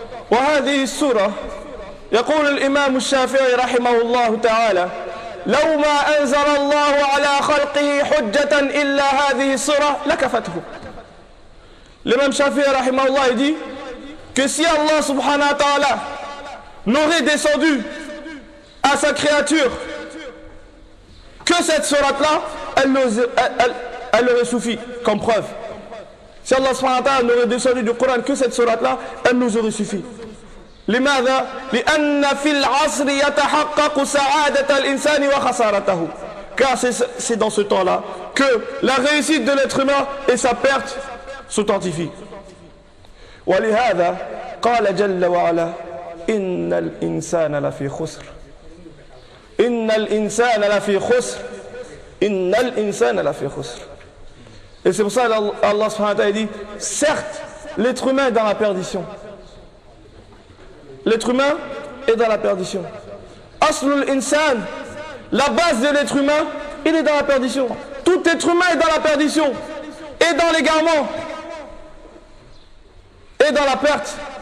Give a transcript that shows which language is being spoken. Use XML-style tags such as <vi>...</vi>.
<ar>وهذه السورة يقول الإمام الشافعي رحمه الله تعالى لو ما أنزل الله على خلقه حجة إلا هذه السورة لكفته.</ar> <fr>L'imam Shafi'i</fr> <ar>رحمه الله</ar> <fr>dit que si Allah subhanahu wa ta'ala n'aurait descendu à sa créature que cette sourate-là, elle aurait suffi comme preuve. Si Allah subhanahu wa ta'ala n'aurait descendu du Coran que cette sourate-là, elle nous aurait suffi.</fr> <ar>لماذا؟ لأن في العصر يتحقق سعادة الإنسان وخسارته.</ar> <fr>Car c'est dans ce temps-là que la réussite de l'être humain et sa perte s'authentifient.</fr> <ar>ولهذا قال جل وعلا إن الإنسان لفي خسر إن الإنسان لفي خسر إن الإنسان لفي خسر.</ar> <fr>Et c'est pour ça qu'Allah subhanahu wa ta'ala dit certes l'être humain est dans la perdition. L'être humain est dans la perdition.</fr> <ar>Aslul insan,</ar> <fr>la base de l'être humain, il est dans la perdition. Tout être humain est dans la perdition, et dans l'égarement, et dans la perte.</fr>